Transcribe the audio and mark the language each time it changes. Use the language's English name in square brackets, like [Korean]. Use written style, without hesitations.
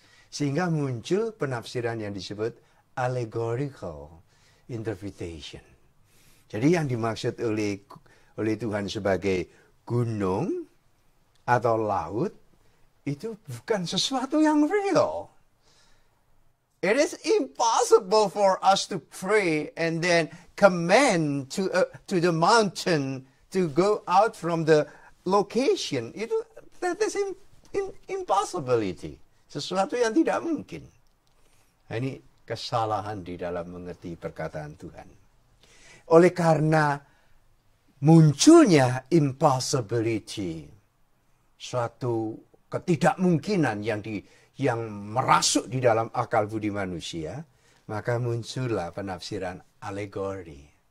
[Indonesian] Sehingga muncul penafsiran yang disebut [English] allegorical interpretation. [Indonesian] Jadi yang dimaksud oleh Tuhan sebagai gunung atau laut itu bukan sesuatu yang real. [English] It is impossible for us to pray and then command to the mountain to go out from the location. That is impossibility. [Indonesian] Sesuatu yang tidak mungkin. Nah, ini kesalahan di dalam mengerti perkataan Tuhan. Oleh karena munculnya impossibility, suatu ketidakmungkinan yang merasuk di dalam akal budi manusia, maka muncullah penafsiran alegori.